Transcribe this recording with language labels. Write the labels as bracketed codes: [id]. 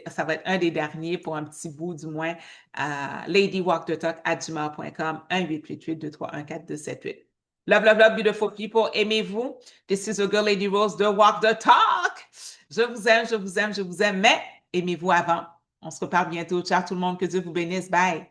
[fr] Ça va être un des derniers pour un petit bout du moins. ladywalkthetalk@gmail.com 1-888-231-4278. [en] Love, love, love, beautiful people. [fr] Aimez-vous. [en] This is your girl Lady Rose de Walk the Talk. [fr] Je vous aime, je vous aime, je vous aime, mais aimez-vous avant. On se reparle bientôt. Ciao tout le monde. Que Dieu vous bénisse. Bye.